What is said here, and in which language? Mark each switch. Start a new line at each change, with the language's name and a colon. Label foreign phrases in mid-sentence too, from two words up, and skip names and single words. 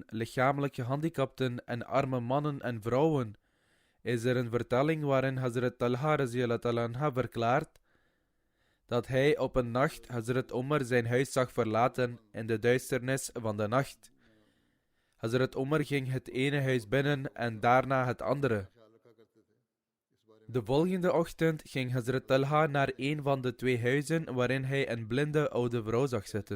Dutch: lichamelijk gehandicapten en arme mannen en vrouwen, is er een vertelling waarin Hazrat Talha
Arabic: رضي الله عنها
Dutch: verklaart dat hij op een nacht Hazrat Umar zijn huis zag verlaten in de duisternis van de nacht. Hazrat Umar ging het ene huis binnen en daarna het andere. De volgende ochtend ging Hazrat Talha naar een van de 2 huizen waarin hij een blinde oude vrouw zag zitten.